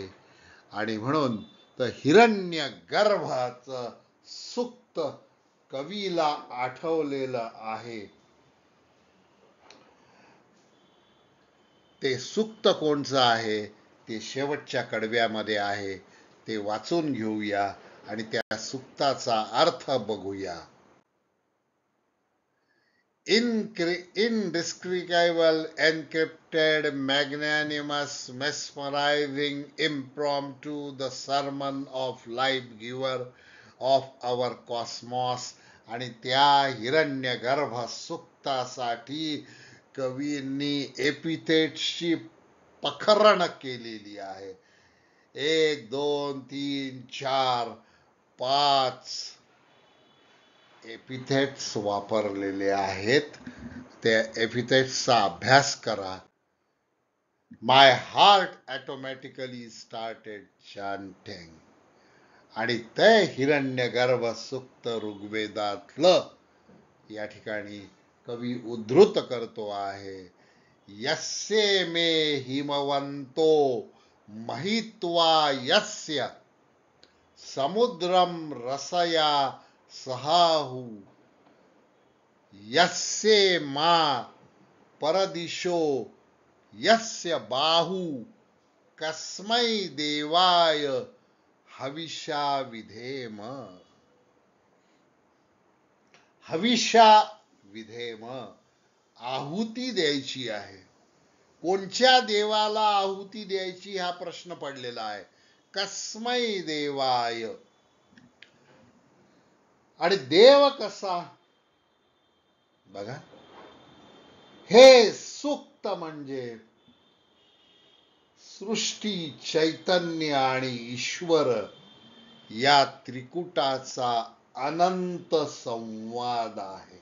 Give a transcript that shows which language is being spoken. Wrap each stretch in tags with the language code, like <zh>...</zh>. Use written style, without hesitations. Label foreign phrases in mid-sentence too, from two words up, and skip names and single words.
<mr>आणि म्हणून तर हिरण्य गर्भाचं सुक्त कवीला आठवलेलं आहे. ते सुक्त कोणचं आहे ते शेवटच्या कडव्यामध्ये आहे. ते वाचून घेऊया आणि त्या सुक्ताचा अर्थ बघूया.</mr> <en>Indescribable, encrypted, magnanimous, mesmerizing, impromptu, the sermon of life giver of our cosmos.</en> <mr>आणि त्या हिरण्यगर्भ सुक्तासाठी कवींनी एपिथेट्सची पखरण केलेली आहे. 1 2 3 4 5 एपिथेट्स वापरलेले आहेत. त्या एपिथेट्सचा अभ्यास करा.</mr> <en>My heart automatically started chanting.</en> <mr>आणि ते हिरण्यगर्भ सुक्त ऋग्वेदातलं या ठिकाणी कवी उद्धृत करतो आहे.</mr> <sa>यस्य मे हिमवंतो महित्वा यस्य समुद्रम रसया सहाहु यस्य मा परदिशो यस्य बाहु कस्मै देवाय हविषा विधेम. हविषा विधेम,</sa> <mr>आहुती द्यायची आहे. कोणत्या देवाला आहुती द्यायची हा प्रश्न पडलेला आहे.</mr> <sa>कस्मै देवाय.</sa> <mr>आणि देव कसा बघा. हे सुक्त म्हणजे सृष्टी, चैतन्य आणि ईश्वर या त्रिकुटाचा अनंत संवाद आहे.</mr>